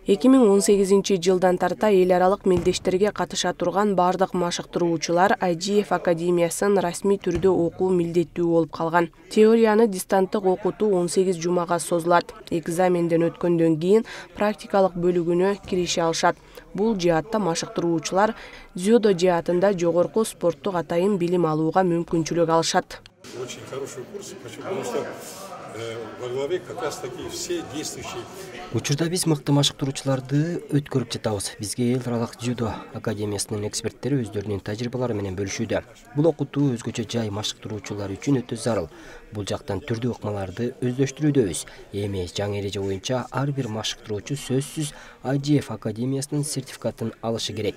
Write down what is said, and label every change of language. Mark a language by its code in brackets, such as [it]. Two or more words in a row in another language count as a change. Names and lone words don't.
[ky] 2018 жылдан тарта эл аралык мелдештерге катыша турган бардык машыктыруучулар IGF академиясын расмий түрдө окуу милдеттүү болуп калган. Теорияны дистанттык окутуу 18 жумага созулат. Экзаменден өткөндөн кийин практикалык бөлүгүнө кирише алышат. Бул жаатта машыктыруучулар дзюдо жаатында жогорку спорттук атайын билим алууга мүмкүнчүлүк алышат. [ru] Очень хороший курс, потому что во главе как раз таки все действующие. [ky] Учурда биз мыкты машыктыруучуларды өткөрүп жатабыз. Бизге эл аралык дзюдо академиясынын эксперттери өздөрүнүн тажрыйбалары менен бөлүшүүдө. Бул окутуу өзгөчө жай машыктыруучулар үчүн өтө зарыл. Бул жактан түрдүү ыкмаларды өздөштүрүүдөбүз. Эми жаңы эреже боюнча ар бир машыктыруучу сөзсүз IGF академиясынын сертификатын алышы керек.